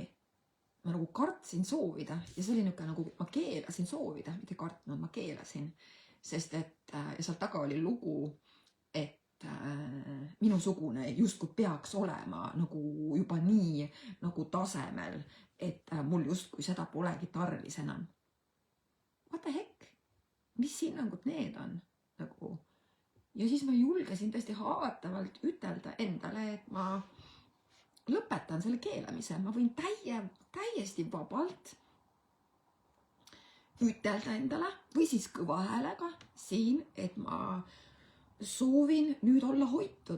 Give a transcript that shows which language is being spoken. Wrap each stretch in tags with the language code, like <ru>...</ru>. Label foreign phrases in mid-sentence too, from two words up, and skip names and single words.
<et>Ma nagu kartsin soovida ja see oli niisugune nagu ma keelasin soovida, mitte kartnud, ma keelasin, sest et ja seal taga oli lugu, et minusugune justkui peaks olema nagu juba nii nagu tasemel, et mul justkui seda polegi tarvis enam.</et> <en>What the heck?</en> <et>Mis hinnangud need on? Nagu... Ja siis ma julgesin tõesti haavatavalt ütelda endale, et ma lõpetan selle keelamise. Ma võin täiesti vabalt ütelda endale või siis kõva häälega siin, et ma soovin nüüd olla hoitud.</et>